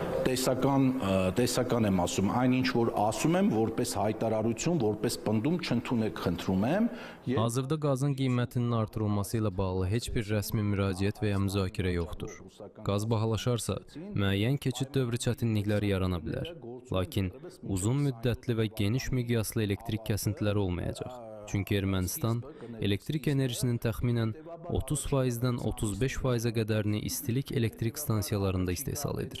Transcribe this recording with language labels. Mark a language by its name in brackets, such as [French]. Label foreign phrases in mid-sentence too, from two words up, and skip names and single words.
[Armenian] տեսական եմ ասում, այնինչ որ ասում եմ, որպես հայտարարություն, որպես պնդում չընդունեք, խնդրում եմ. [Azerbaijani] Hazırda qazın qiymətinin artırılması ilə bağlı heç bir rəsmi müraciət və ya müzakirə yoxdur. Qaz bahalaşarsa, müəyyən keçid dövrü çətinlikləri yarana bilər. Lakin uzun müddətli və geniş miqyaslı elektrik kəsintiləri olmayacaq. Çünki Ermənistan elektrik enerjisinin təxminən 30%-dən 35%-ə qədərini istilik elektrik stansiyalarında istehsal edir.